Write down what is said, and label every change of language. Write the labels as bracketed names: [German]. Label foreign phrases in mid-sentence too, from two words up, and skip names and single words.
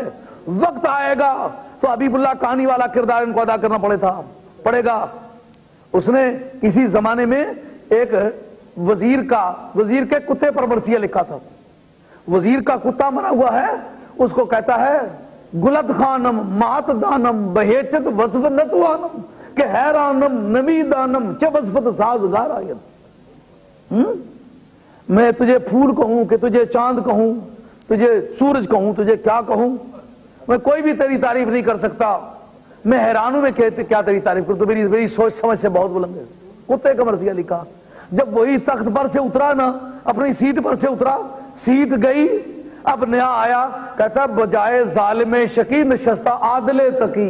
[Urdu] وقت آئے گا تو حبیب اللہ کہانی والا کردار ان کو ادا کرنا پڑے گا. اس نے کسی زمانے میں ایک وزیر کے کتے پر مرثیہ لکھا تھا. وزیر کا کتا مرا ہوا ہے، اس کو کہتا ہے [Persian] گلت خانم مات دانم بہیچت وصف نتوانم کہ حیرانم نمی دانم چه وصفت سازگار آید. [Urdu] میں تجھے پھول کہوں کہ تجھے چاند کہوں، تجھے سورج کہوں، تجھے کیا کہوں، میں کوئی بھی تیری تعریف نہیں کر سکتا. میں حیران ہوں، میں کیا تیری تعریف کروں، تو میری سوچ سمجھ سے بہت بلند ہے. کتے کا مرثیہ لکھا. جب وہی تخت پر سے اترا نا، اپنی سیٹ پر سے اترا، سیٹ گئی، اب نیا آیا، کہتا [Persian] بجائے ظالم شقی نشستہ عادل تقی.